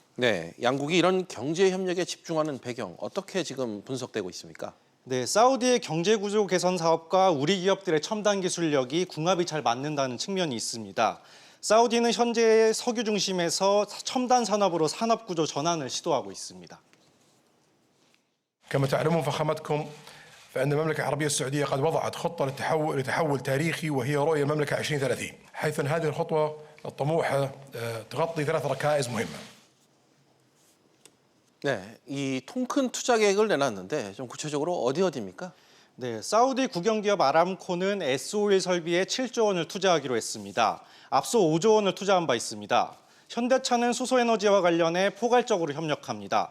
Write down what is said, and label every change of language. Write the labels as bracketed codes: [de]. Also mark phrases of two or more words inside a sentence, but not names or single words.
[ko] 네, 양국이 이런 경제 협력에 집중하는 배경, 어떻게 지금 분석되고 있습니까? 네, 사우디의 경제구조 개선 사업과 우리 기업들의 첨단 기술력이 궁합이 잘 맞는다는 측면이 있습니다. 사우디는 현재 석유 중심에서 첨단 산업으로 산업구조 전환을 시도하고 있습니다. [ar] كما تعلمون فخامتكم فإن المملكة العربية السعودية قد وضعت خطة لتحول تاريخي وهي رؤية المملكة 2030 حيث أن هذه الخطوة الطموحة تغطي 3 ركائز مهمة. [ko] 네, 이 통 큰 투자 계획을 내놨는데 좀 구체적으로 어디입니까? 네, 사우디 국영기업 아람코는 S-오일 설비에 7조 원을 투자하기로 했습니다. 앞서 5조 원을 투자한 바 있습니다. 현대차는 수소에너지와 관련해 포괄적으로 협력합니다.